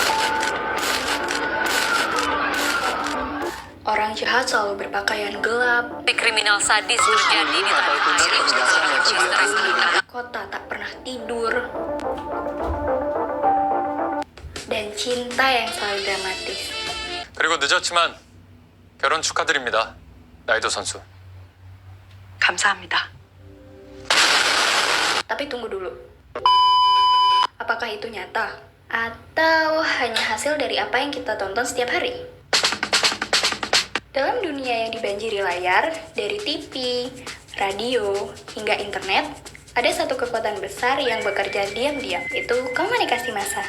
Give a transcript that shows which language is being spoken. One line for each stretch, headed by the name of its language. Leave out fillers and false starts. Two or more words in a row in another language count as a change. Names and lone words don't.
Indonesian: Orang jahat selalu berpakaian gelap. Kriminal sadis terjadi di tanah air. Kota tak pernah tidur. Dan cinta yang selalu dramatis.
Korean: 그리고 늦었지만 결혼 축하드립니다. 나이도 선수. 감사합니다.
Indonesian: Tapi tunggu dulu. Apakah itu nyata? Atau hanya hasil dari apa yang kita tonton setiap hari? Dalam dunia yang dibanjiri layar, dari TV, radio, hingga internet, ada satu kekuatan besar yang bekerja diam-diam, yaitu komunikasi massa.